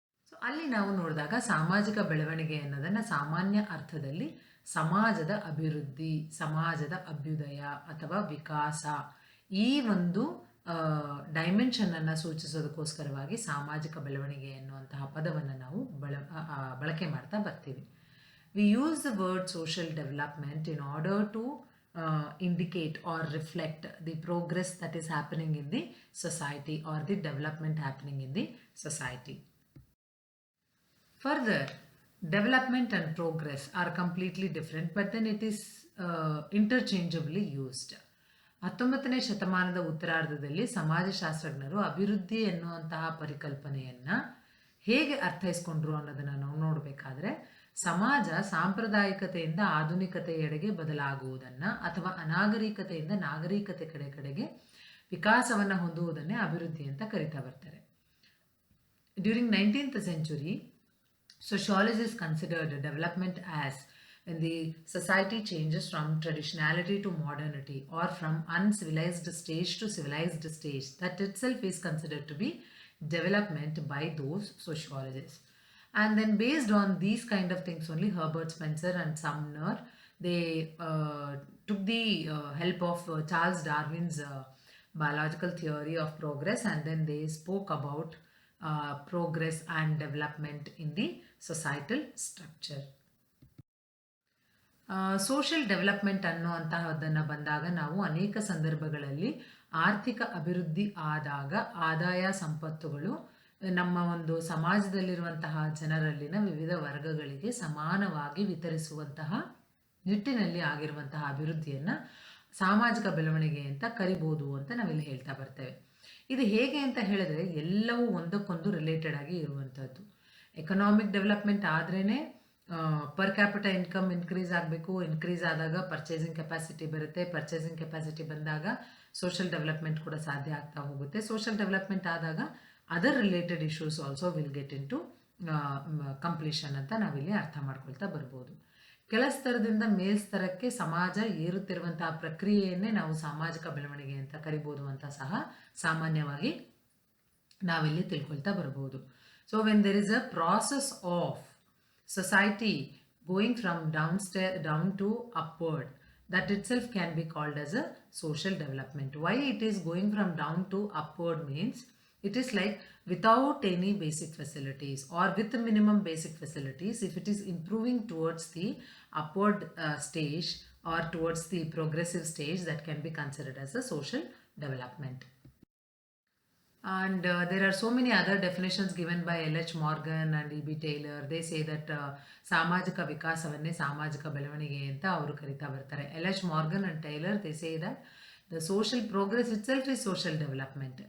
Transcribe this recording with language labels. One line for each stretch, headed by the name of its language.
Kannada: So ಅಲ್ಲಿ ನಾವು ನೋಡಿದಾಗ ಸಾಮಾಜಿಕ ಬೆಳವಣಿಗೆ ಅನ್ನೋದನ್ನು ಸಾಮಾನ್ಯ ಅರ್ಥದಲ್ಲಿ ಸಮಾಜದ ಅಭಿವೃದ್ಧಿ, ಸಮಾಜದ ಅಭ್ಯುದಯ ಅಥವಾ ವಿಕಾಸ, ಈ ಒಂದು ಡೈಮೆನ್ಷನನ್ನು ಸೂಚಿಸೋದಕ್ಕೋಸ್ಕರವಾಗಿ ಸಾಮಾಜಿಕ ಬೆಳವಣಿಗೆ ಎನ್ನುವಂತಹ ಪದವನ್ನು ನಾವು ಬಳಕೆ ಮಾಡ್ತಾ ಬರ್ತೀವಿ.
English: We use the word social development in order to indicate or reflect the progress that is happening in the society or the development happening in the society. Further, development and progress are completely different, but then it is interchangeably used.
Kannada: 19ನೇ ಶತಮಾನದ ಉತ್ತರಾರ್ಧದಲ್ಲಿ ಸಮಾಜಶಾಸ್ತ್ರಜ್ಞರು ಅಭಿವೃದ್ಧಿ ಎನ್ನುವಂತಹ ಪರಿಕಲ್ಪನೆಯನ್ನು ಹೇಗೆ ಅರ್ಥೈಸ್ಕೊಂಡ್ರು ಅನ್ನೋದನ್ನು ನಾವು ನೋಡಬೇಕಾದ್ರೆ, ಸಮಾಜ ಸಾಂಪ್ರದಾಯಿಕತೆಯಿಂದ ಆಧುನಿಕತೆಯೆಡೆಗೆ ಬದಲಾಗುವುದನ್ನು ಅಥವಾ ಅನಾಗರಿಕತೆಯಿಂದ ನಾಗರಿಕತೆ ಕಡೆಗೆ ವಿಕಾಸವನ್ನು ಹೊಂದುವುದನ್ನೇ ಅಭಿವೃದ್ಧಿ ಅಂತ ಕರಿತಾ ಬರ್ತಾರೆ.
English: During 19th century, sociologists considered development as when the society changes from traditionality to modernity or from uncivilized stage to civilized stage. That itself is considered to be development by those sociologists. And then based on these kind of things only, Herbert Spencer and Sumner, they took the help of Charles Darwin's biological theory of progress, and then they spoke about progress and development in the societal structure.
Kannada: Social development ಅನ್ನುವಂತಹದ್ದನ್ನು ಬಂದಾಗ ನಾವು ಅನೇಕ ಸಂದರ್ಭಗಳಲ್ಲಿ ಆರ್ಥಿಕ ಅಭಿವೃದ್ಧಿ ಆದಾಗ ಆದಾಯ ಸಂಪತ್ತುಗಳು ನಮ್ಮ ಒಂದು ಸಮಾಜದಲ್ಲಿರುವಂತಹ ಜನರಲ್ಲಿನ ವಿವಿಧ ವರ್ಗಗಳಿಗೆ ಸಮಾನವಾಗಿ ವಿತರಿಸುವಂತಹ ನಿಟ್ಟಿನಲ್ಲಿ ಆಗಿರುವಂತಹ ಅಭಿವೃದ್ಧಿಯನ್ನು ಸಾಮಾಜಿಕ ಬೆಳವಣಿಗೆ ಅಂತ ಕರಿಬೋದು ಅಂತ ನಾವಿಲ್ಲಿ ಹೇಳ್ತಾ ಬರ್ತೇವೆ. ಇದು ಹೇಗೆ ಅಂತ ಹೇಳಿದ್ರೆ ಎಲ್ಲವೂ ಒಂದಕ್ಕೊಂದು ರಿಲೇಟೆಡ್ ಆಗಿ ಇರುವಂಥದ್ದು.
English: economic development
Kannada: ಆದ್ರೇ
English: per capita income increase
Kannada: ಆಗಬೇಕು. ಇನ್ಕ್ರೀಸ್ ಆದಾಗ ಪರ್ಚೇಸಿಂಗ್ ಕೆಪಾಸಿಟಿ ಬರುತ್ತೆ. ಪರ್ಚೇಸಿಂಗ್ ಕೆಪಾಸಿಟಿ ಬಂದಾಗ ಸೋಷಿಯಲ್ ಡೆವಲಪ್ಮೆಂಟ್ ಕೂಡ ಸಾಧ್ಯ ಆಗ್ತಾ ಹೋಗುತ್ತೆ.
English: social development
Kannada: ಆದಾಗ
English: other related issues also will get into completion
Kannada: ಅಂತ ನಾವಿಲ್ಲಿ ಅರ್ಥ ಮಾಡ್ಕೊಳ್ತಾ ಬರ್ಬೋದು. ಕೆಳ ಸ್ತರದಿಂದ ಮೇಲ್ಸ್ತರಕ್ಕೆ ಸಮಾಜ ಏರುತ್ತಿರುವಂತಹ ಪ್ರಕ್ರಿಯೆಯನ್ನೇ ನಾವು ಸಾಮಾಜಿಕ ಬೆಳವಣಿಗೆ ಅಂತ ಕರಿಬೋದು ಅಂತ ಸಹ ಸಾಮಾನ್ಯವಾಗಿ ನಾವಿಲ್ಲಿ ತಿಳ್ಕೊಳ್ತಾ ಬರ್ಬೋದು.
English: So when there is a process of society going from down to upward, that itself can be called as a social development. Why it is going from down to upward means it is like without any basic facilities or with minimum basic facilities, if it is improving towards the upward stage or towards the progressive stage, that can be considered as a social development. And there are so many other definitions given by L.H. Morgan and E.B. Taylor. They say that
Kannada: ಸಾಮಾಜಿಕ ವಿಕಾಸವನ್ನೇ ಸಾಮಾಜಿಕ ಬೆಳವಣಿಗೆ ಅಂತ ಅವರು ಕರಿತಾ ಬರ್ತಾರೆ.
English: L.H. Morgan and Taylor, they say that the social progress itself is social development.